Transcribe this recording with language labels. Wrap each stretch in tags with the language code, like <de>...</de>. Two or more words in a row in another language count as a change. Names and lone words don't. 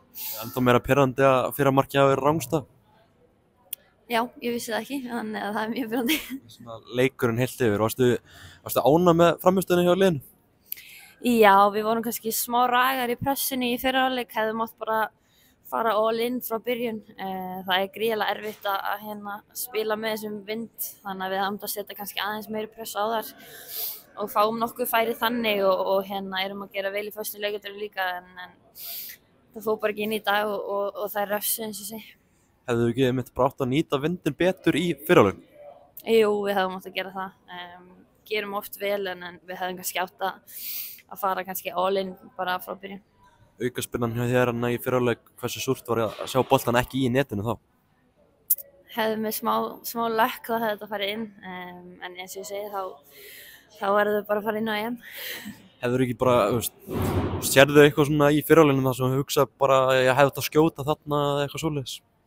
<is>Ennþá meira pirrandi að fyrra markið hafi verið rangstað? Já, ég vissi það ekki, þannig að það er mjög pirrandi. Svona leikurinn heilt yfir, varstu ánægð með frammistöðuna hjá liðinu? Já, við vorum kannski smá ragar í pressunni í fyrra hálfleik, hefðum mátt bara fara</is> <en>all in</en> <is>frá byrjun. Það er gríðarlega erfitt að spila með þessum vind, þannig að við hefum að setja kannski aðeins meiri press á þar og fáum nokkuð færi þannig og erum að gera vel í föstu leikjum líka, en það fór bara ekki inn í dag og það er refsu eins og sé. Hefðu þið ekki mitt bara átt að nýta vindin betur í fyrra hálfleik? Jú, við hefum átt að gera það. Gerum oft vel, en við hefum kannski átt að fara kannski</is> <en>all in</en> <is>bara frá byrjun. Aukaspinnan hjá þér í fyrra hálfleik, hversu súrt var að sjá boltan ekki í netinu þá? Hefðum við smá lökk þá hefði þetta farið inn, en eins og ég segi þá verður þau bara að fara inn á EM. Hefur ekki bara, sérðu eitthvað svona í fyrra hálfleiknum þar sem þú hugsa bara að ég hefði þetta að skjóta þarna eða eitthvað svoleiðis?</is>